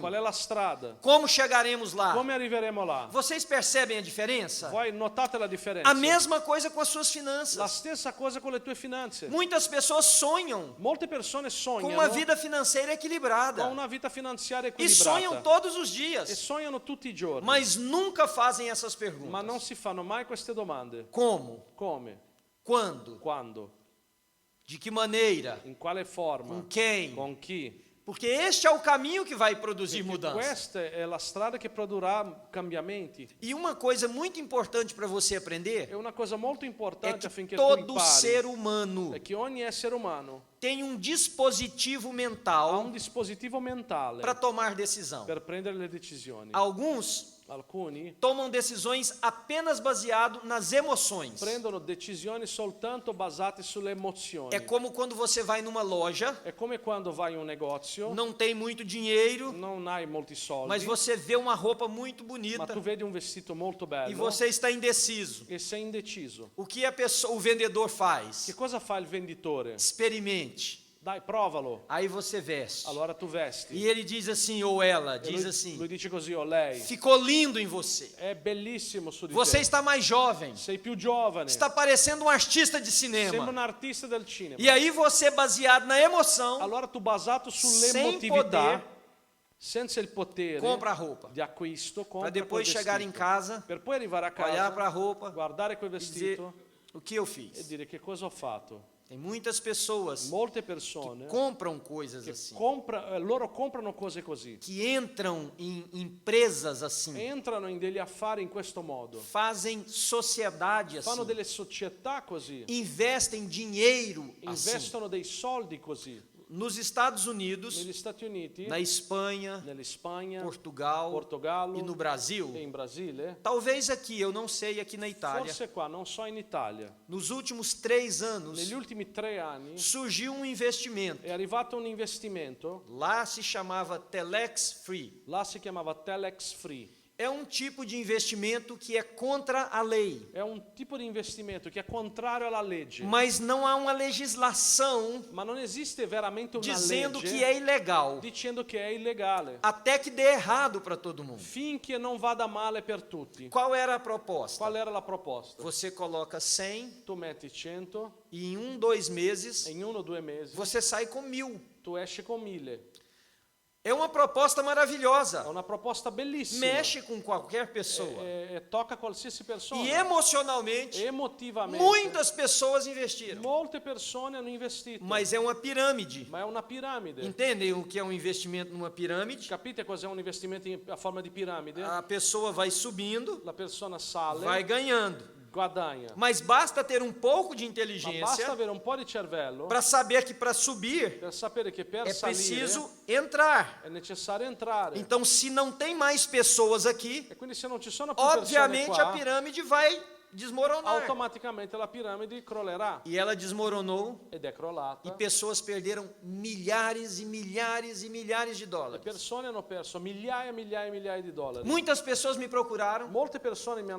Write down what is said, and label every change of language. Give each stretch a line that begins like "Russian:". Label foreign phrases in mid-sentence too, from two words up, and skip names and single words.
Italian: Qual è la strada?
Portuguese: Como chegaremos lá?
Italian: Come arriveremo là?
Portuguese: Vocês percebem a diferença?
Italian: Voi notate la differenza?
Portuguese: A mesma coisa com as suas
Italian: La
Portuguese: finanças.
Italian: stessa cosa con le tue finanze.
Portuguese: Muitas pessoas sonham
Italian: Molte persone
Portuguese: com
Italian: sognano
Portuguese: uma vida financeira
Italian: con
Portuguese: equilibrada
Italian: una vita finanziaria
Portuguese: e sonham
Italian: equilibrata
Portuguese: todos os
Italian: e
Portuguese: dias,
Italian: sognano tutti i giorni,
Portuguese: mas nunca fazem essas
Italian: ma non
Portuguese: perguntas.
Italian: si fanno mai queste domande.
Portuguese: Como?
Italian: Come?
Portuguese: Quando?
Italian: Quando?
Portuguese: De que maneira?
Italian: In quale forma?
Portuguese: Com quem?
Italian: Con chi?
Portuguese: Porque este é o caminho que vai produzir
Italian: Perché
Portuguese: mudança.
Italian: questa è la strada che produrrà cambiamenti.
Portuguese: E uma coisa muito importante para você
Italian: È
Portuguese: aprender
Italian: una cosa molto
Portuguese: é
Italian: importante
Portuguese: que
Italian: affinché tu
Portuguese: todo ser
Italian: impari
Portuguese: humano
Italian: è che ogni essere umano
Portuguese: tem um dispositivo
Italian: ha un
Portuguese: mental
Italian: dispositivo mentale
Portuguese: para tomar decisão.
Italian: per prendere le decisioni.
Portuguese: Alguns
Italian: Alcuni
Portuguese: tomam decisões apenas baseado nas emoções.
Italian: prendono decisioni soltanto basate sulle emozioni.
Portuguese: É como quando você vai numa loja,
Italian: È come quando vai in un negozio,
Portuguese: não tem muito dinheiro,
Italian: non hai molti soldi,
Portuguese: mas você vê uma roupa muito
Italian: ma
Portuguese: bonita
Italian: tu vedi un vestito molto
Portuguese: e
Italian: bello
Portuguese: você está indeciso.
Italian: e sei indeciso.
Portuguese: O que o vendedor faz?
Italian: Che cosa fa il venditore?
Portuguese: Experimente.
Italian: Dai, provalo.
Portuguese: Aí você veste.
Italian: Allora tu vesti.
Portuguese: E ele diz assim, ou ela
Italian: E
Portuguese: diz
Italian: lui
Portuguese: assim:
Italian: dice così, o lei,
Portuguese: ficou lindo em você.
Italian: è bellissimo su di
Portuguese: Você
Italian: te.
Portuguese: está mais jovem.
Italian: Sei più giovane.
Portuguese: Está parecendo um artista de
Italian: Sembra
Portuguese: cinema.
Italian: un artista del cinema.
Portuguese: E aí você, baseado na emoção,
Italian: Allora tu basato
Portuguese: sem
Italian: sull'emotività,
Portuguese: poder,
Italian: senza il potere
Portuguese: compra a roupa.
Italian: di acquisto,
Portuguese: Para
Italian: compra
Portuguese: depois
Italian: quel
Portuguese: chegar em
Italian: vestito.
Portuguese: casa,
Italian: Per poi arrivare a
Portuguese: olhar para a
Italian: casa,
Portuguese: roupa
Italian: guardare quel
Portuguese: e dizer:
Italian: vestito
Portuguese: o que eu
Italian: e
Portuguese: fiz?
Italian: dire che cosa ho fatto.
Portuguese: Tem muitas pessoas
Italian: Molte persone
Portuguese: compram coisas
Italian: che
Portuguese: assim,
Italian: loro comprano cose così,
Portuguese: que entram em empresas assim,
Italian: entrano in degli affari in questo modo,
Portuguese: fazem sociedade
Italian: fanno
Portuguese: assim,
Italian: delle società così,
Portuguese: investem dinheiro assim.
Italian: investono dei soldi così.
Portuguese: Nos Estados Unidos,
Italian: Negli Stati Uniti,
Portuguese: na Espanha,
Italian: nell'Ispagna,
Portuguese: Portugal
Italian: Portogallo
Portuguese: e no Brasil,
Italian: e in Brasile,
Portuguese: talvez aqui, eu não sei aqui na Itália,
Italian: forse qua, non so in Italia,
Portuguese: nos últimos 3 anos,
Italian: negli ultimi 3 anni
Portuguese: surgiu um investimento.
Italian: è arrivato un investimento,
Portuguese: Lá se chamava Telex Free.
Italian: là si chiamava Telex Free.
Portuguese: é um tipo de investimento que é contra a lei.
Italian: È un tipo di investimento che è contrario alla legge,
Portuguese: Mas não há uma legislação
Italian: ma non esiste veramente una
Portuguese: dizendo
Italian: legge
Portuguese: que é ilegal,
Italian: dicendo che è illegale,
Portuguese: até que dê errado para todo mundo.
Italian: finché non vada male per tutti.
Portuguese: Qual era a proposta?
Italian: Qual era la proposta?
Portuguese: Você coloca 100
Italian: Tu metti 100
Portuguese: e em 2 meses
Italian: e in 1 o 2 mesi
Portuguese: você sai com 1.000.
Italian: tu esci con 1000.
Portuguese: É uma proposta
Italian: È
Portuguese: maravilhosa.
Italian: una proposta bellissima.
Portuguese: Mexe com qualquer pessoa.
Italian: Tocca qualsiasi persona.
Portuguese: E emocionalmente,
Italian: Emotivamente,
Portuguese: muitas pessoas investiram.
Italian: molte persone hanno investito.
Portuguese: Mas é uma pirâmide.
Italian: Ma è una piramide.
Portuguese: Entendem o que é um investimento numa pirâmide?
Italian: Capite cos'è un investimento a forma di piramide?
Portuguese: A pessoa vai subindo,
Italian: La persona sale,
Portuguese: vai ganhando.
Italian: guadagna.
Portuguese: Mas basta ter um pouco de
Italian: Ma
Portuguese: inteligência
Italian: basta avere un po' di cervello
Portuguese: para saber que para subir
Italian: per sapere che per
Portuguese: é
Italian: salire
Portuguese: preciso entrar.
Italian: è necessario entrare.
Portuguese: Então, se não tem mais pessoas aqui,
Italian: E quindi se non ci sono più persone
Portuguese: obviamente a
Italian: qua,
Portuguese: pirâmide vai desmoronar.
Italian: automaticamente la piramide crollerà.
Portuguese: E ela desmoronou
Italian: Ed è crollata.
Portuguese: e pessoas perderam milhares e milhares e milhares de
Italian: Le
Portuguese: dólares.
Italian: persone hanno perso migliaia e migliaia e migliaia di dollari.
Portuguese: Muitas pessoas me procuraram
Italian: Molte persone mi hanno